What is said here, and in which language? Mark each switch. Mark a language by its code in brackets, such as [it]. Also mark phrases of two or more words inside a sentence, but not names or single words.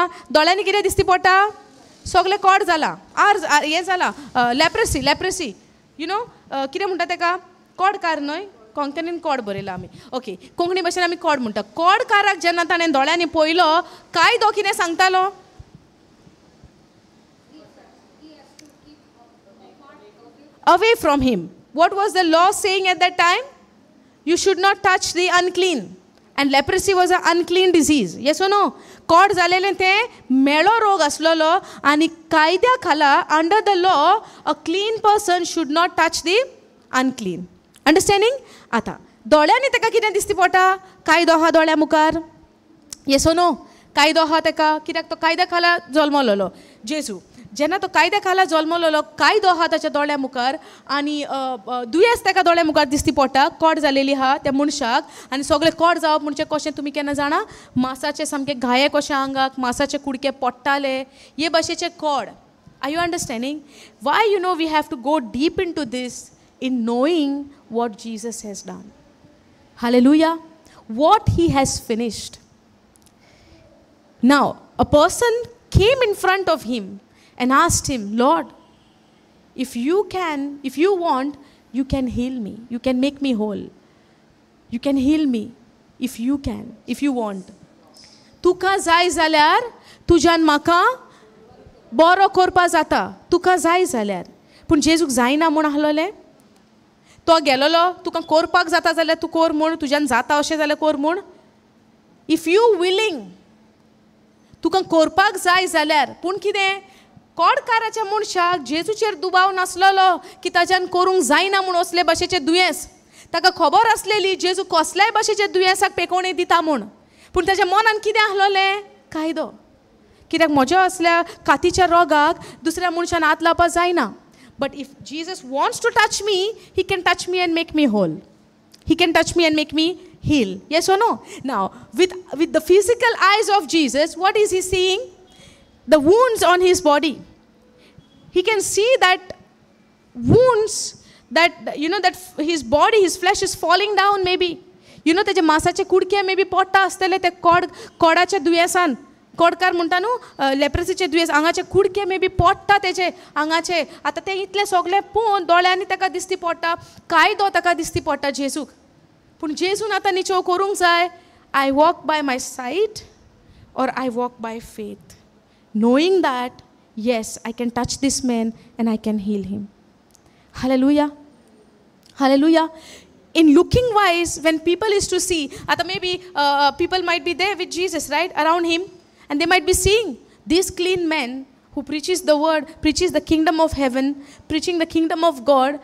[kok] दोळ्यांनी कितें दिसती पडटा? सगळें कोड जाला, हें जाला, लॅप्रेसी. कितें म्हणटा ताका? कोडकार न्हय? कोंकणीन कॉड बरयला आमी. ओके, कोंकणी भाशेन आमी कॉड म्हणटा. कॉडकाराक जेन्ना ताणें दोळ्यांनी पळयलो, कायदो कितें सांगतालो? [en] Away from him. What was the law saying at that time? You should not touch the unclean. And leprosy was an unclean disease. Yes or no? [kok] कॉड जालेलें तें मेळो रोग आसलोलो आनी कायद्या खाला [en] under the law a clean person should not touch the unclean. अंडरस्टँडिंग? [kok] आतां दोळ्यांनी ताका कितें दिसती पडटा? कायदो आहा दोळ्या मुखार. [en] yes or no? [kok] कायदो आहा ताका, कित्याक तो कायद्या खाला जल्मलोलो. जेजू जेन्ना तो कायद्या खाला जल्मलोलो, कायदो आहा ताच्या दोळ्या मुखार आनी दुयेंस ताका दोळ्या मुखार दिसती पडटा. कॉड जालेली आहा त्या मनशाक आनी सगळें कॉड जावप म्हणजे कशें तुमी केन्ना जाणा? मांसाचे सामके घाये कशे आंगाक, मांसाचे कुडके पडटाले, हे भाशेचे कॉड. [en] are you understanding? why you know we have to go deep into this in knowing what Jesus has done. Hallelujah. What he has finished. now a person came in front of him and asked him, Lord, if you want, you can heal me. You can make me whole. You can heal me if you want. [kok] तुका जाय जाल्यार तुज्यान म्हाका बरो करपा जाता. तुका जाय जाल्यार. पूण जेजूक जायना म्हूण आहलोलें. तो गेलोलो, तुका करपाक जाता जाल्यार तूं कर म्हूण, तुज्यान जाता अशें जाल्यार कर म्हूण. [en] if you willing, [kok] तुका करपाक जाय जाल्यार. पूण कितें? कॉडकाराच्या मनशाक जेजूचेर दुबाव नासलोलो की ताच्यान करूंक जायना म्हूण असले भाशेचे दुयेंस. ताका खबर आसलेली जेजू कसल्याय भाशेच्या दुयेंसाक पेकोवणी दिता म्हूण. पूण ताच्या मनान कितें आहलोलें? कायदो. कित्याक म्हज्या असल्या कातीच्या रोगाक दुसऱ्या मनशान हात लावपाक जायना. [en] but if Jesus wants to touch me, he can touch me and make me whole. he can touch me and make me heal. Yes or no? Now, with the physical eyes of Jesus, what is he seeing? The wounds on his body. He can see that wounds, that that his body, his flesh is falling down maybe. [kok] तेजे मांसाचे कुडके maybe पोट्टा आसतले ते कॉडाच्या दुयेंसान. कॉडकार म्हणटा न्हू लेप्रेसीचे दुयेंस, आंगाचे कुडके maybe पोट्टा तेजे आंगाचे. आतां ते इतले सगळे पळोवन दोळ्यांनी ताका दिसती पडटा, कायदो ताका दिसती पडटा जेजूक. पूण जेजून आतां निचो करूंक जाय. [en] I walk by my sight or I walk by faith, knowing that yes I can touch this man and I can heal him. Hallelujah. Hallelujah. In looking wise, when people is to see, ata maybe people might be there with Jesus, right, around him, and they might be seeing this clean man who preaches the word, preaches the kingdom of heaven, preaching the kingdom of God.